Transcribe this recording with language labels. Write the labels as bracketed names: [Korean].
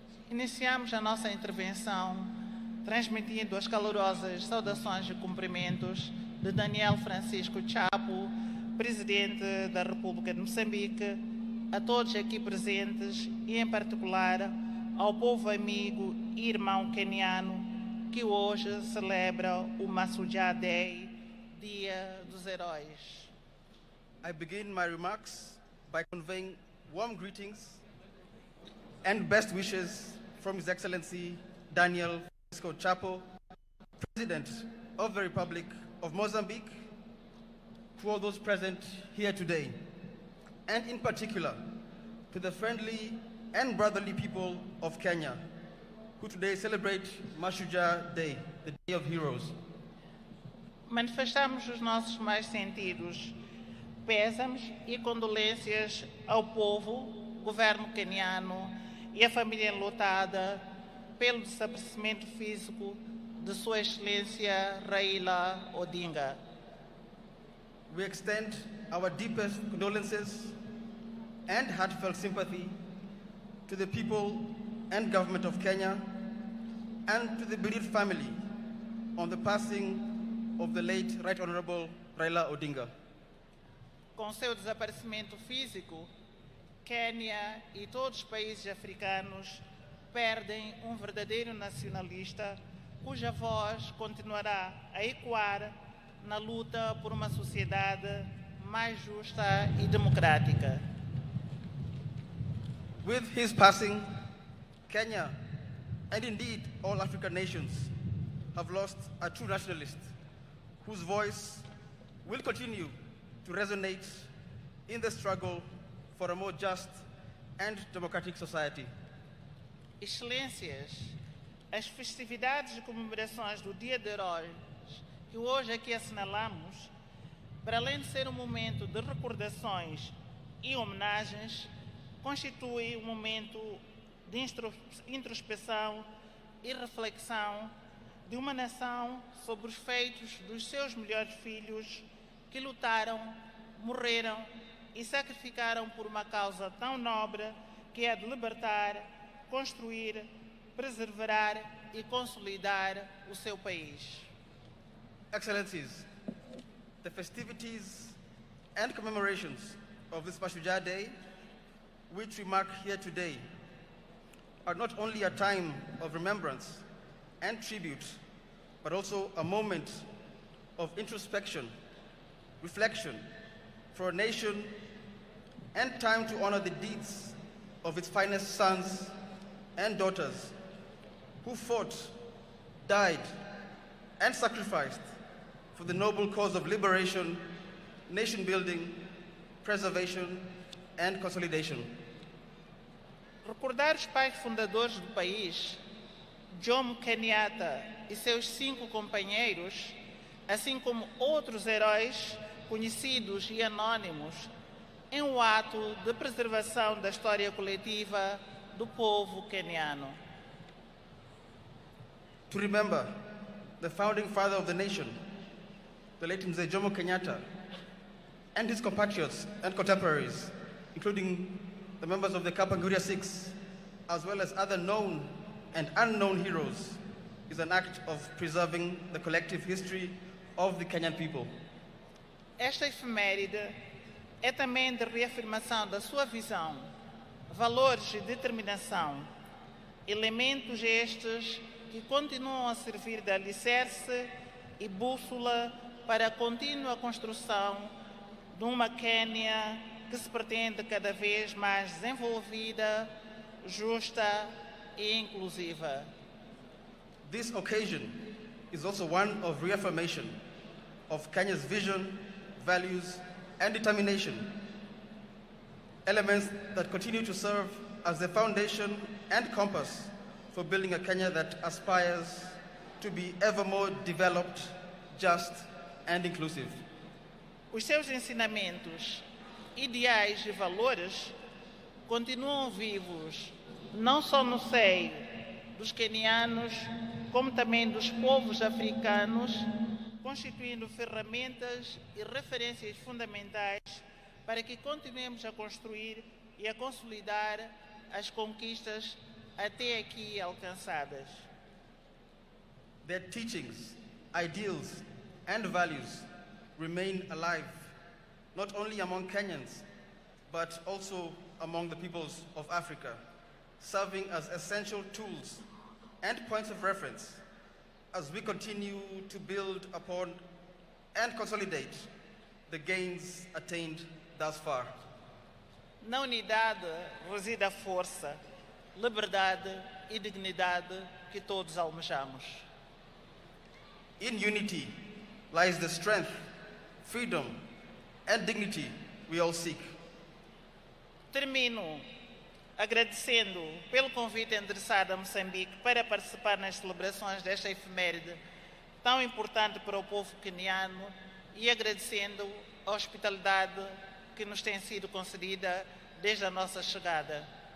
[Portuguese] Iniciamos a nossa intervenção transmitindo as calorosas saudações e cumprimentos de Daniel Francisco Chapo, Presidente da República de Moçambique, a todos aqui presentes e, em particular, ao povo amigo e irmão queniano que hoje celebra o Mashujaa Day, Dia dos Heróis. [English] I begin my remarks by conveying warm greetings and best wishes from His Excellency Daniel Francisco Chapo, President of the Republic of Mozambique, to all those present here today, and in particular to the friendly and brotherly people of Kenya, who today celebrate Mashujaa Day, the Day of Heroes. [Portuguese] Manifestamos os nossos mais sentidos pésamos e condolências ao povo, governo queniano e à família enlutada pelo desaparecimento físico de Sua Excelência Raila Odinga. [English] We extend our deepest condolences and heartfelt sympathy to the people and government of Kenya and to the bereaved family on the passing of the late Right Honorable Raila Odinga. [Portuguese] Com seu desaparecimento físico, Quênia e todos os países africanos perdem um verdadeiro nacionalista cuja voz continuará a ecoar na luta por uma sociedade mais justa e democrática. [English] With his passing, Kenya, and indeed all African nations, have lost a true nationalist whose voice will continue to resonate in the struggle for a more just and democratic society. [Portuguese] Excelências, as festividades e comemorações do Dia de Heróis que hoje aqui assinalamos, para além de ser um momento de recordações e homenagens, constitui um momento de introspeção e reflexão de uma nação sobre os feitos dos seus melhores filhos que lutaram, morreram e sacrificaram por uma causa tão nobre que é de libertar, construir, preservar e consolidar o seu país. [English] Excellencies, the festivities and commemorations of this Mashujaa Day, which we mark here today, are not only a time of remembrance and tribute, but also a moment of introspection, reflection for a nation, and time to honor the deeds of its finest sons and daughters who fought, died, and sacrificed for the noble cause of liberation, nation building, preservation, and consolidation. [Portuguese] Recordar os pais fundadores do país, Jomo Kenyatta e seus 5 companheiros, assim como outros heróis conhecidos e anônimos, em um ato de preservação da história coletiva do povo queniano. [English] To remember the founding father of the nation, the late Mzee Jomo Kenyatta, and his compatriots and contemporaries, including the members of the Kapanguria Six, as well as other known and unknown heroes is an act of preserving the collective history of the Kenyan people. [Portuguese] Esta efeméride é também de reafirmação da sua visão, valores e determinação, elementos estes que continuam a servir de alicerce e bússola para a contínua construção de uma Quênia que se pretende cada vez mais desenvolvida, justa e inclusiva. [English] This occasion is also one of reaffirmation of Kenya's vision, values, and determination, elements that continue to serve as the foundation and compass for building a Kenya that aspires to be ever more developed, just, and inclusive. [Portuguese] Os seus ensinamentos, ideais e valores continuam vivos, não só no seio dos quenianos, como também dos povos africanos, constituindo ferramentas e referências fundamentais para que continuemos a construir e a consolidar as conquistas até aqui alcançadas. [English] Their teachings, ideals, and values remain alive, not only among Kenyans, but also among the peoples of Africa, serving as essential tools and points of reference as we continue to build upon and consolidate the gains attained thus far. [Portuguese] Na unidade reside a força, liberdade e dignidade que todos almejamos. [English] In unity lies the strength, freedom, and dignity we all seek. [Portuguese] Termino agradecendo pelo convite endereçado a Moçambique para participar nas celebrações desta efeméride tão importante para o povo queniano e agradecendo a hospitalidade que nos tem sido concedida desde a nossa chegada.